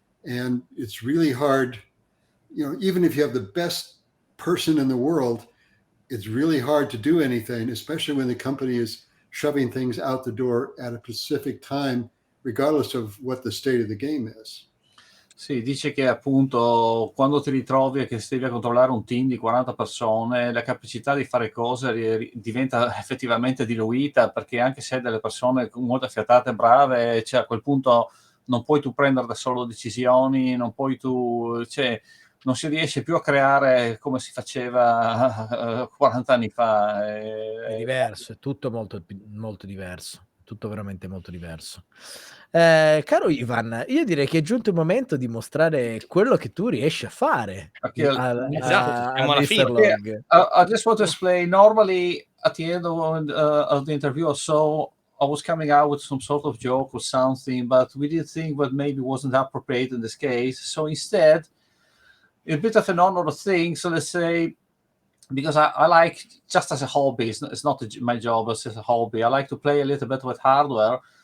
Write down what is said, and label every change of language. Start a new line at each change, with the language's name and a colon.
English: And it's really hard. You know, even if you have the best person in the world, it's really hard to do anything, especially when the company is shoving things out the door at a specific time, regardless of what the state of the game is.
Italian: Sì, dice che appunto quando ti ritrovi e che devi controllare un team di 40 persone, la capacità di fare cose diventa effettivamente diluita, perché anche se hai delle persone molto affiatate e brave, cioè a quel punto non puoi tu prendere da solo decisioni, non puoi tu, cioè non si riesce più a creare come si faceva 40 anni fa. È diverso, è tutto molto diverso, tutto veramente molto diverso. Caro Ivan, io direi che è giunto il momento di mostrare quello che tu riesci a fare Esatto, siamo alla
English: Mr.
Italian: fine.
English: Logg. I just want to explain, normally at the end of the interview or so, I was coming out with some sort of joke or something, but we did think that maybe wasn't appropriate in this case. So instead, a bit of an honor thing. So let's say, because I like, just as a hobby, it's not my job, it's just a hobby. I like to play a little bit with hardware.